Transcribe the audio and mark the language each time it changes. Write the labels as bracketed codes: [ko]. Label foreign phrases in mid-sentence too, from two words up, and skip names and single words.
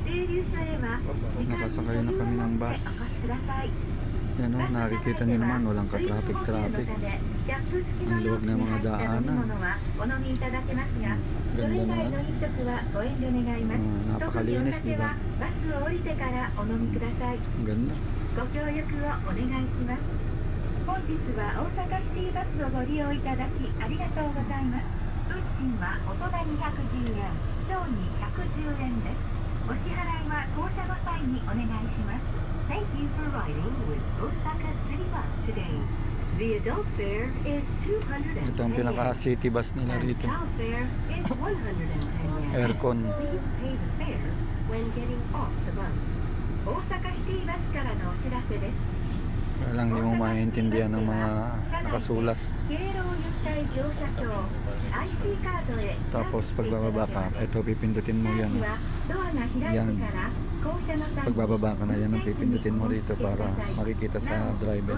[tl] Nakasakay na kami ng bus. Yan o, nakikita niyo naman, walang ka-traffic. Ang luwag ng mga daanan. Ganda na. Napakalinis, di ba? Ang ganda. [ja] ご協力をお願いします。本日は大阪シティバスをご利用いただきありがとうございます。運賃は大人に110円、小に110円です。お支払いは降車の際にお願いします。 [en] Thank you for riding with Osaka City Bus today. The adult fare is 210 yen. [tl] Ito ang pinaka-city bus nila rito. [en] Child fare is 110 yen. Aircon. Please pay the fare when getting off the bus. [ja] 大阪シティバスからのお知らせです。 [tl] Kaya lang hindi mo maintindihan ng mga nakasulat. Tapos pagbababa ka, ito pipindutin mo yan. Yan. Pagbababa ka na yan ang pipindutin mo rito para makikita sa driver.